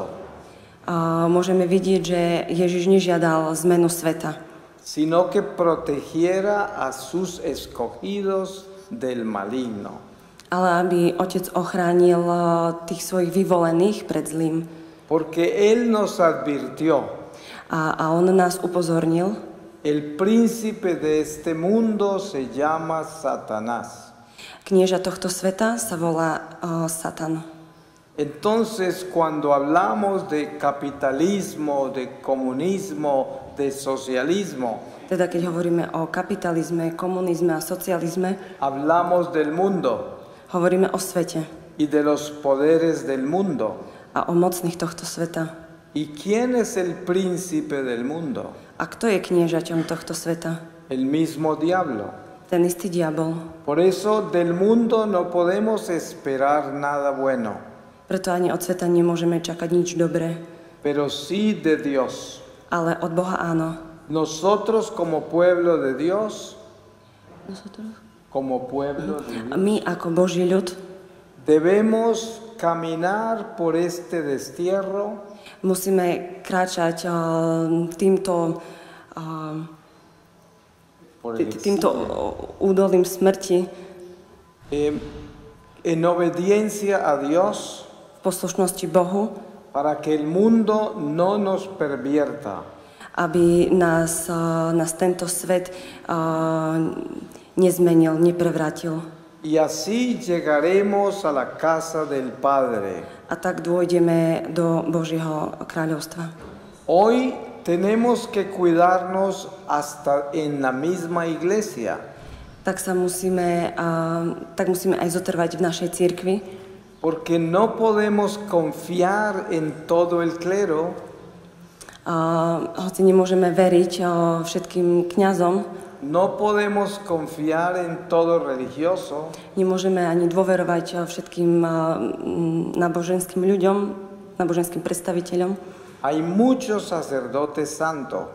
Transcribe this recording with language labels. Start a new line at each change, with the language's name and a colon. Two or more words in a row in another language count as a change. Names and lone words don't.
Slovak: Môžeme vidieť, že Ježiš nežiadal zmenu sveta,
Spanish: sino que protegiera a sus escogidos del maligno.
Slovak: ale aby Otec ochránil tých svojich vyvolených pred zlým.
Spanish: Porque Él nos advirtió,
Slovak: A on nás upozornil,
Spanish: el príncipe de este mundo se llama Satanás.
Slovak: knieža tohto sveta sa volá Satan.
Spanish: Entonces, cuando hablamos de capitalismo, de comunismo, de socialismo,
Slovak: Teda keď hovoríme o kapitalizme, komunizme a socializme,
Spanish: hablamos del mundo
Slovak: hovoríme o svete
Spanish: y de los poderes del mundo.
Slovak: a o mocných tohto sveta.
Spanish: ¿Y quién es el príncipe del mundo?
Slovak: A kto je kniežaťom tohto sveta?
Spanish: El mismo diablo.
Slovak: Ten istý diabol.
Spanish: Por eso del mundo no podemos esperar nada bueno,
Slovak: Preto ani od sveta nemôžeme čakať nič dobré.
Spanish: pero sí de Dios.
Slovak: Ale od Boha áno.
Spanish: Nosotros como pueblo de Dios, como pueblo de
Slovak: A
Spanish: Dios,
Slovak: my ako Boží ľud
Spanish: debemos caminar por este destierro
Slovak: musíme kráčať týmto údolím smrti
Spanish: en obediencia a Dios
Slovak: v poslušnosti Bohu,
Spanish: para que el mundo no nos pervierta.
Slovak: aby nás tento svet nezmenil, neprevrátil.
Spanish: Y así llegaremos a la casa del Padre.
Slovak: A tak dôjdeme do Božieho kráľovstva.
Spanish: Hoy tenemos que cuidarnos hasta en la misma iglesia,
Slovak: Tak musíme aj zotrvať v našej cirkvi,
Spanish: porque no podemos confiar en todo el clero,
Slovak: hoci nemôžeme veriť všetkým kňazom,
Spanish: no podemos confiar en todo religioso,
Slovak: nemôžeme ani dôverovať všetkým náboženským ľuďom, náboženským predstaviteľom.
Spanish: hay muchos sacerdotes santos